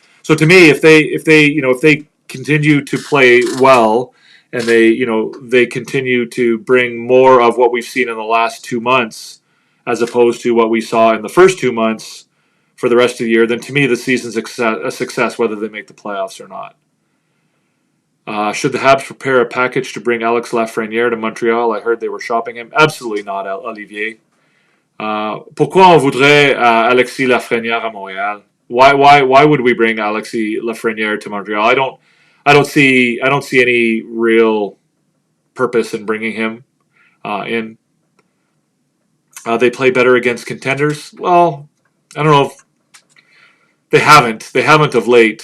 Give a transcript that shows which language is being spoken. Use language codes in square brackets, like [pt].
[en] So to me, if they continue to play well and they continue to bring more of what we've seen in the last 2 months as opposed to what we saw in the first 2 months for the rest of the year, then to me the season's a success whether they make the playoffs or not. Should the Habs prepare a package to bring Alex Lafreniere to Montreal? I heard they were shopping him. Absolutely not, Olivier. [fr] Pourquoi on voudrait Alexis Lafreniere à Montréal? [en] Why would we bring Alexis Lafreniere to Montreal? I don't see any real purpose in bringing him in. They play better against contenders. Well, I don't know if they haven't. They haven't of late.